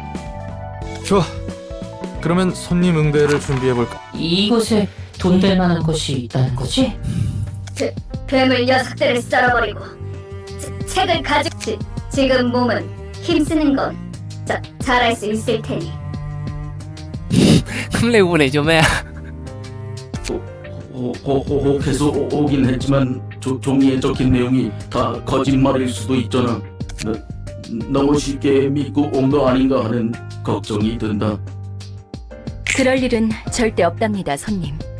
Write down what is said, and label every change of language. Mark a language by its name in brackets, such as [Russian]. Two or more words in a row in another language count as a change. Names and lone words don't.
[Korean] 좋아. 그러면 손님 응대를 준비해볼까? 이곳에 돈 될 만한 곳이 있다는 거지? 괴물 녀석들을 썰어버리고 책을 지금 몸은 힘쓰는 건 잘할 수 있을 테니. [Cantonese] 咁你換嚟做咩啊？ [Korean] 호호호해서 오긴 했지만 종이에 적힌 내용이 다 거짓말일 수도 있잖아. 너무 쉽게 믿고 온 거 아닌가 하는 걱정이 든다. 그럴 일은 절대 없답니다, 손님.